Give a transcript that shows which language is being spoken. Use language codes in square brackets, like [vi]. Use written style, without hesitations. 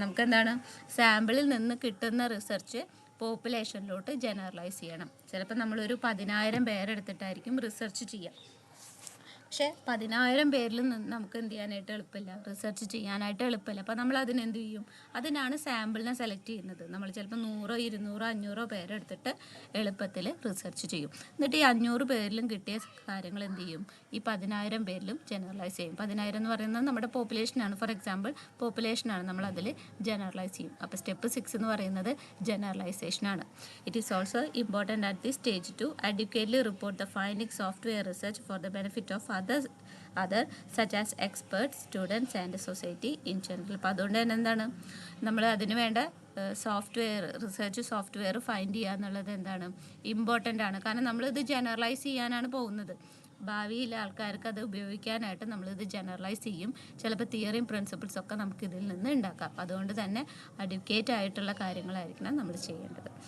[ml] നമുക്ക് എന്താണ്? സാമ്പിളിൽ നിന്ന് കിട്ടുന്ന റിസർച്ച് പോപ്പുലേഷനിലോട്ട് ജനറലൈസ് ചെയ്യണം. ചിലപ്പോൾ നമ്മളൊരു 10,000 പേരെടുത്തിട്ടായിരിക്കും റിസർച്ച് ചെയ്യുക. പക്ഷേ 10,000 പേരിൽ നിന്ന് നമുക്ക് എന്ത് ചെയ്യാനായിട്ട് എളുപ്പമില്ല? റിസർച്ച് ചെയ്യാനായിട്ട് എളുപ്പമില്ല. അപ്പോൾ നമ്മൾ അതിനെന്ത് ചെയ്യും? അതിനാണ് സാമ്പിളിനെ സെലക്ട് ചെയ്യുന്നത്. നമ്മൾ ചിലപ്പോൾ 100, 200, 500 പേരെടുത്തിട്ട് എളുപ്പത്തിൽ റിസർച്ച് ചെയ്യും. എന്നിട്ട് ഈ 500 പേരിലും കിട്ടിയ കാര്യങ്ങൾ എന്ത് ചെയ്യും? ഈ 10,000 പേരിലും ജനറലൈസ് ചെയ്യും. 10,000 എന്ന് പറയുന്നത് നമ്മുടെ പോപ്പുലേഷനാണ്. ഫോർ എക്സാമ്പിൾ പോപ്പുലേഷനാണ്, നമ്മൾ അതിൽ ജനറലൈസ് ചെയ്യും. അപ്പോൾ സ്റ്റെപ്പ് 6 എന്ന് പറയുന്നത് ജനറലൈസേഷനാണ്. [en] It is also important at the stage to adequately report the findings software research for the benefit of other such as experts, students and society in general. [ml] അപ്പോൾ അതുകൊണ്ട് തന്നെ എന്താണ്? നമ്മൾ അതിന് വേണ്ട റിസർച്ച് സോഫ്റ്റ്വെയർ ഫൈൻഡ് ചെയ്യുക എന്നുള്ളത് എന്താണ്? ഇമ്പോർട്ടൻ്റ് ആണ്. കാരണം നമ്മളിത് ജനറലൈസ് ചെയ്യാനാണ് പോകുന്നത്. ഭാവിയിലെ ആൾക്കാർക്ക് അത് ഉപയോഗിക്കാനായിട്ട് നമ്മളിത് ജനറലൈസ് ചെയ്യും. ചിലപ്പോൾ തിയറിയും പ്രിൻസിപ്പിൾസ് ഒക്കെ നമുക്ക് ഇതിൽ നിന്ന് ഉണ്ടാക്കാം. അതുകൊണ്ട് തന്നെ അഡ്യൂക്കേറ്റ് ആയിട്ടുള്ള കാര്യങ്ങളായിരിക്കണം നമ്മൾ ചെയ്യേണ്ടത്.